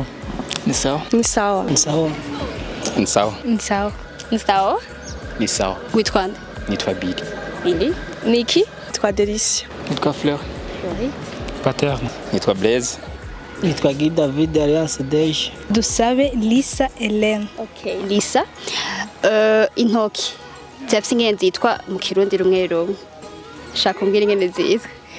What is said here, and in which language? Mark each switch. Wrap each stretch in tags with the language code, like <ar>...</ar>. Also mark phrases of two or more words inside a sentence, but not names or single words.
<sw>Ni sawa. Ni sawa. Ni sawa. Ni sawa. Ni sawa. Ni sawa? Ni sawa.</sw> <rn>Witwa nde? Nitwa Billy. Billy? Niki? Nitwa Delicia. Nitwa Fleur. Fleury? Paterne. Nitwa Blaise. Nitwa Guy David Alliance Deje. Dusabe Lisa Hélène. Okay, Lisa. Intoke. Zafise ingene zitwa mu Kirundi rumwe rumwe. Shaka umbwira ingene zitwa.</rn>